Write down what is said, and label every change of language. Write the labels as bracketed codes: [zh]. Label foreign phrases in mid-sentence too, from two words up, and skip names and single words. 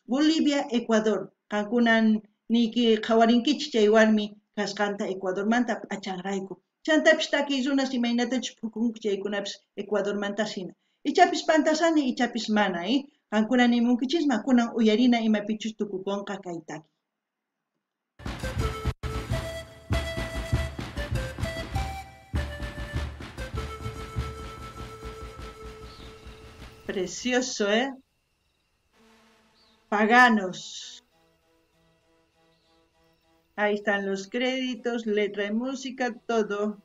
[qu] Bolivia, Ecuador, kankunan niki qhawarinkichis chay warmi kasqanta Ecuadormanta p'achanrayku. Chantapis takiy runas imaynatachus pukunku chaykunapis Ecuadormanta hina. Ichapis pantasani, ichapis mana, kankunan nimunkichisma, kunan uyarina imapichus tukukunqa kay taki. [es] Precioso, ¿eh? Paganos. Ahí están los créditos, letra y música, todo.